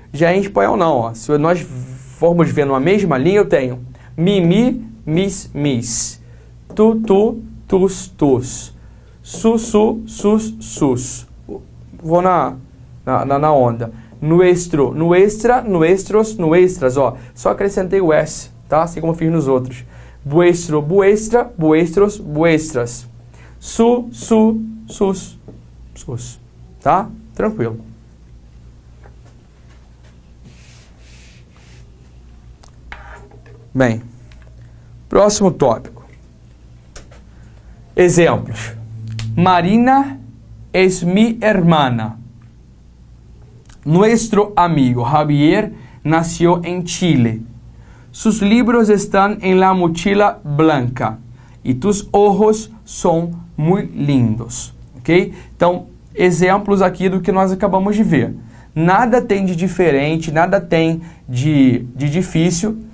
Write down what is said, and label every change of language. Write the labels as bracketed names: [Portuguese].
[Portuguese] Já em espanhol não, ó. Se nós formos ver numa mesma linha, eu tenho mi, mis, tu, tus, su, sus, sus. Vou na onda. Nuestro, nuestra, nuestros, nuestras, ó. Só acrescentei o S, tá? Assim como eu fiz nos outros. Vuestro, vuestra, vuestros, vuestras. Su, sus, sus. Tá? Tranquilo. Bem, próximo tópico. Exemplos. [Spanish] Marina es mi hermana. Nuestro amigo Javier nació en Chile. Sus libros están en la mochila blanca. [Portuguese] E tus ojos são muito lindos. Ok? Então, exemplos aqui do que nós acabamos de ver. Nada tem de diferente, nada tem de difícil.